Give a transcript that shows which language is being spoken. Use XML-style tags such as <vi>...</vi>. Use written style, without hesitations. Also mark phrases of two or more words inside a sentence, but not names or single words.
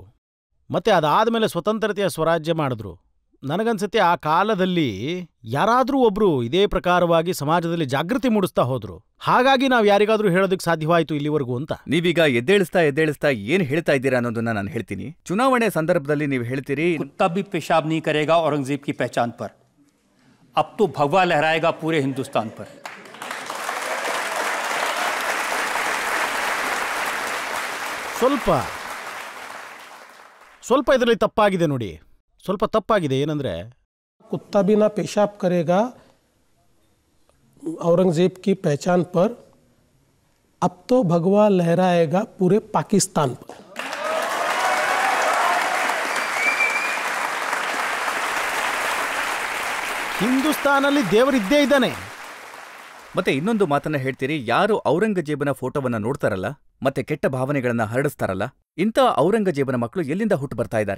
<kn>ಮತ್ತೆ ಅದಾದ ಮೇಲೆ ಸ್ವತಂತ್ರತೆಯ ಸ್ವರಾಜ್ಯ ಮಾಡಿದ್ರು. ನನಗನ್ಸುತ್ತೆ ಆ ಕಾಲದಲ್ಲಿ ಯಾರಾದರೂ ಒಬ್ರು ಇದೇ ಪ್ರಕಾರವಾಗಿ ಸಮಾಜದಲ್ಲಿ ಜಾಗೃತಿ ಮೂಡಿಸ್ತಾ ಹೋದ್ರು. ಹಾಗಾಗಿ ನಾವು ಯಾರಿಗಾದ್ರೂ ಹೇಳೋದಕ್ಕೆ ಸಾಧ್ಯವಾಯಿತು ಇಲ್ಲಿವರೆಗೂ ಅಂತ. ನೀವೀಗ ಎದ್ದೇಳಿಸ್ತಾ ಏನ್ ಹೇಳ್ತಾ ಇದ್ದೀರಾ ಅನ್ನೋದನ್ನ ನಾನು ಹೇಳ್ತೀನಿ. ಚುನಾವಣೆ ಸಂದರ್ಭದಲ್ಲಿ ನೀವು ಹೇಳ್ತೀರಿ,</kn> <hi>कुत्ता भी पेशाब नहीं करेगा औरंगजेब की पहचान पर, अब तो भगवा लहराएगा पूरे हिंदुस्तान पर.</hi> <kn>ಸ್ವಲ್ಪ ಇದರಲ್ಲಿ ತಪ್ಪಾಗಿದೆ ನೋಡಿ, ಸ್ವಲ್ಪ ತಪ್ಪಾಗಿದೆ. ಏನಂದ್ರೆ</kn> <hi>कुत्ता भी ना पेशाब करेगा औरंगजेब की पहचान पर, अब तो भगवा लहराएगा पूरे पाकिस्तान पर.</hi> <kn>ಹಿಂದೂಸ್ತಾನಲ್ಲಿ ದೇವರಿದ್ದೇ ಇದ್ದಾನೆ. ಮತ್ತೆ ಇನ್ನೊಂದು ಮಾತನ್ನ ಹೇಳ್ತೀರಿ, ಯಾರು ಔರಂಗಜೇಬನ ಫೋಟೋವನ್ನ ನೋಡ್ತಾರಲ್ಲ ಮತ್ತೆ ಕೆಟ್ಟ ಭಾವನೆಗಳನ್ನ ಹರಡಿಸ್ತಾರಲ್ಲ, ಇಂಥ ಔರಂಗಜೇಬನ ಮಕ್ಕಳು ಎಲ್ಲಿಂದ ಹುಟ್ಟು ಬರ್ತಾ ಇದ್ದಾರೆ?</kn>